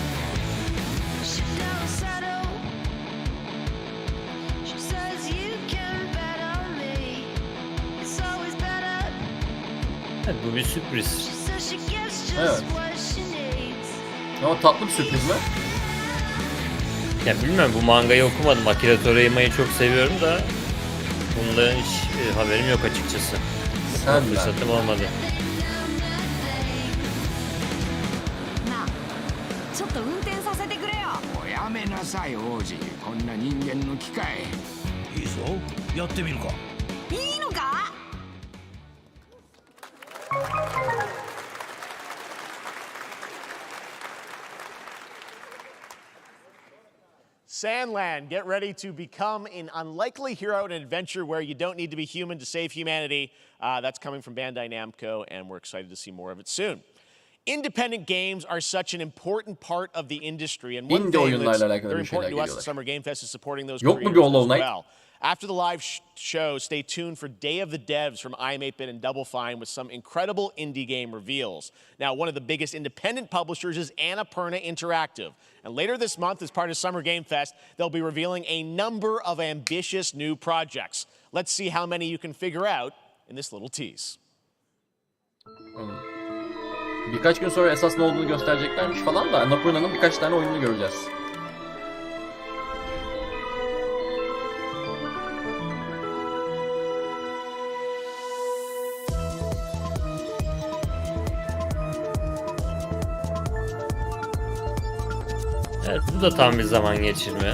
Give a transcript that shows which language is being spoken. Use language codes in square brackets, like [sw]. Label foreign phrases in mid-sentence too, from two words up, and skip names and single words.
[tr] Evet, bu bir sürpriz. Evet. Ama tatlı bir sürpriz mi? Ya bilmiyorum, bu mangayı okumadım. Akira Toriyama'yı çok seviyorum da bundan hiç haberim yok açıkçası. Sen fırsatım olmadı. [ja] ちょっと運転させてくれよ。おやめなさい王子、こんな人間の機械。いいぞ、やってみるか。いいのか？ [en] Sandland, get ready to become an unlikely hero in an adventure where you don't need to be human to save humanity. That's coming from Bandai Namco, and we're excited to see more of it soon. Independent games are such an important part of the industry, and one thing that's very important to us at Summer Game Fest is supporting those creators as well. After the live show, stay tuned for Day of the Devs from iam8bit and Double Fine with some incredible indie game reveals. Now, one of the biggest independent publishers is Annapurna Interactive. And later this month, as part of Summer Game Fest, they'll be revealing a number of ambitious new projects. Let's see how many you can figure out in this little tease. [tr] Birkaç gün sonra esas ne olduğunu göstereceklermiş falan da Annapurna'nın birkaç tane oyununu göreceğiz. Evet, bu da tam bir zaman geçirme.